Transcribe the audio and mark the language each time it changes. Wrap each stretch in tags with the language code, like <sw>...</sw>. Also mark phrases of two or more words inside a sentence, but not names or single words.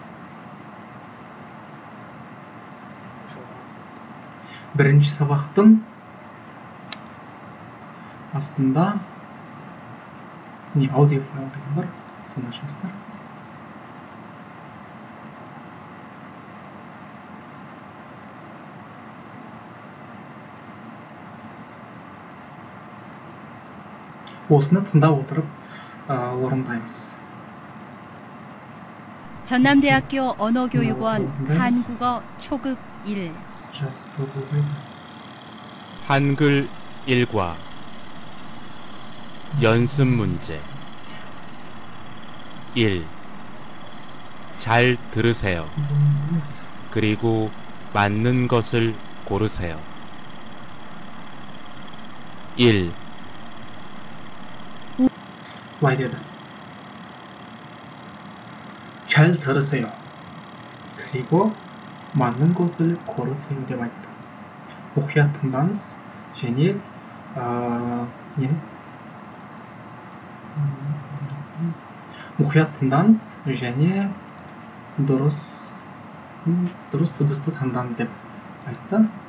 <kk>Бірінші сабақтың астында аудио файл деген бар, соны ашасыздар. осыны тыңдап отырып орындаймыз.</kk> <ko>전남대학교 언어교육원 한국어 초급 1 한글 1과 연습 문제 1. 잘 들으세요. 그리고 맞는 것을 고르세요. 1. 와이드다. 잘 들으세요. 그리고 맞는 것을 고르세요</ko> <kk>деп айтты. мұқият тыңдаңыз және мұқият тыңдаңыз және дұрыс дыбысты таңдаңыз деп айтты.</kk>